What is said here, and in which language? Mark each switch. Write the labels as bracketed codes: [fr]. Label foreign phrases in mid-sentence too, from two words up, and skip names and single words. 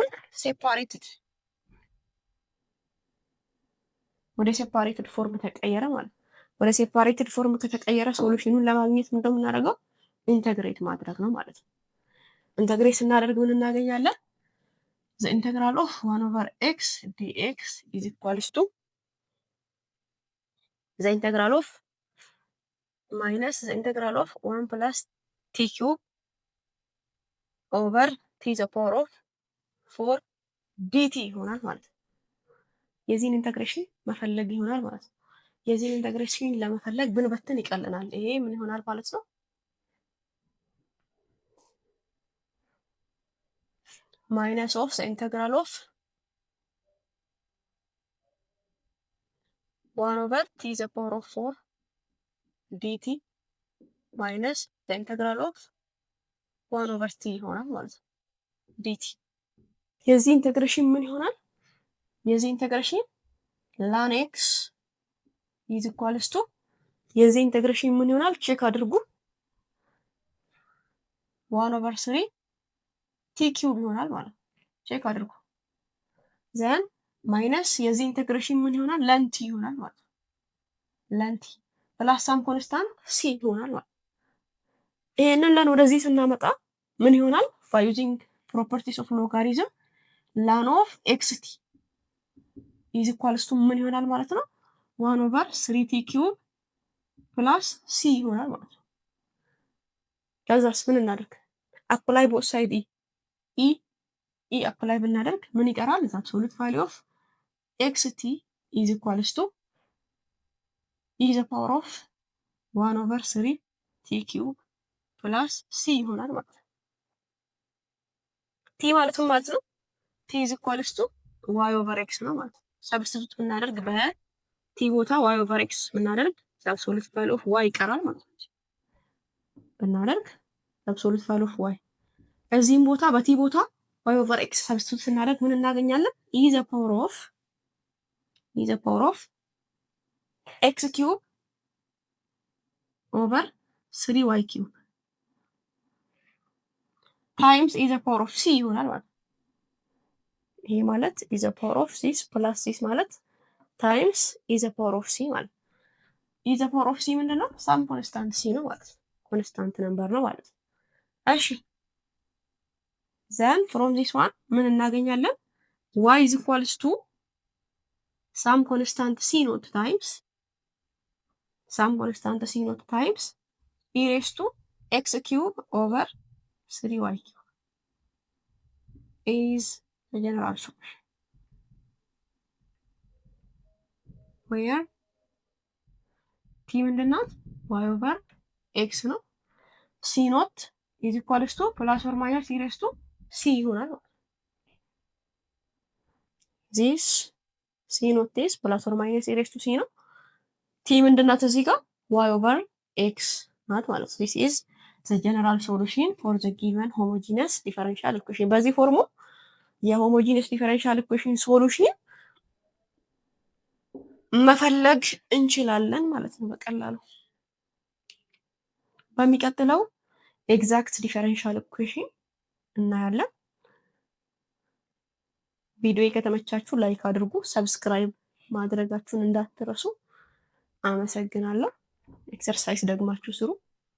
[am] አሁን ሴፓሬትድ ወደ [en] separated form [am] ተቀየረ ማለት ነው። ወደ [en] separated form [am] ከተቀየረ ሶሉሽኑን ለማግኘት ምንድነው የምናደርገው? ኢንተግሬት ማድረግ ነው ማለት ነው። ኢንተግሬት ስናደርግ ምን እናገኛለን? [en] the integral of 1/x dx is equals to the integral of minus the integral of 1 plus t cube over t the power of 4 dt [am] ይሆናል ማለት ነው። የዚህን ኢንተግሬሽን መፈለግ ይሆናል ማለት ነው። የዚህን ኢንተግሬሽን ለመፈለግ ብንበትን ይቀልናል። ይሄ ምን ይሆናል ማለት ነው? [en] minus of the integral of 1 over t the power of 4 dt minus the integral of 1 over t [am] ይሆናል ማለት ነው። dt የዚህ ኢንተግሬሽን ምን ይሆናል? የዚህ ኢንተግሬሽን [en] ln x is equals to [am] የዚህ ኢንተግሬሽን ምን ይሆናል? ቼክ አድርጉ። [en] 1 over 3 t cube [am] ይሆናል ማለት ነው። ቼክ አድርጉ። [en] then minus [am] የዚህ ኢንተግሬሽን ምን ይሆናል? [en] ln t [am] ይሆናል ማለት ነው። [en] ln t plus some constant c [am] ይሆናል ማለት ነው። ይሄንን ለን ወደዚህ ስናመጣ ምን ይሆናል? [en] by using properties of logarithm ln of xt is equals to [am] ምን ይሆናል ማለት ነው? [en] 1 over 3t cube plus c [am] ይሆናል ማለት ነው። ከዛስ ምን እናደርግ? [en] apply both side e apply [am] ብናደርግ ምን ይቀራል? [en] the absolute value of xt is equals to e the power of 1 over 3t cube plus c [am] ይሆናል ማለት ነው። t ማለት ምን ማለት ነው? [en] t is equals to y over x [am] ነው ማለት ነው። ሰብስቲቱት ብናደርግ በt ቦታ [en] y over x [am] ብናደርግ [en] the absolute value of y [am] ይቀራል ማለት ነው። ብናደርግ [en] the absolute value of y [am] እዚህም ቦታ በt ቦታ [en] y over x [am] ሰብስቲቱት ስናደርግ ምን እናገኛለን? [en] e the power of x cube over 3y cube times e the power of c [am] ይሆናል ማለት ነው። ይሄ ማለት [en] e the power of c plus c ማለት times e the power of c [am] ማለት ነው። [en] e the power of c ምንድነው? some constant [am] c ነው ማለት ነው። [en] constant number [am] ነው ማለት ነው። እሺ [en] then from this one [am] ምን እናገኛለን? [en] y is equals to some constant c naught times e raised to x cube over 3y cube is the general solution where t ምንድናት? y over x ነው። c naught is equals to plus or minus e raised to c ይሆናል። this c naught is plus or minus e raised to c [am] ነው። t ምንድናት? እዚህ ጋር [en] y over x [am] ናት ማለት ነው። [en] this is the general solution for the given homogeneous differential equation [am] በዚህ ፎርሙ የሆሞጂነስ [en] differential equation solution [am] መፈለግ እንችላለን ማለት ነው በቀላሉ። በሚቀጥለው [en] exact differential equation [am] እናያለን። ቪዲዮ ከተመቻችሁ ላይክ አድርጉ፣ ሰብስክራይብ ማድረጋችሁን እንዳትረሱ። አመሰግናለሁ። ኤክሰርሳይዝ ደግማችሁ ስሩ።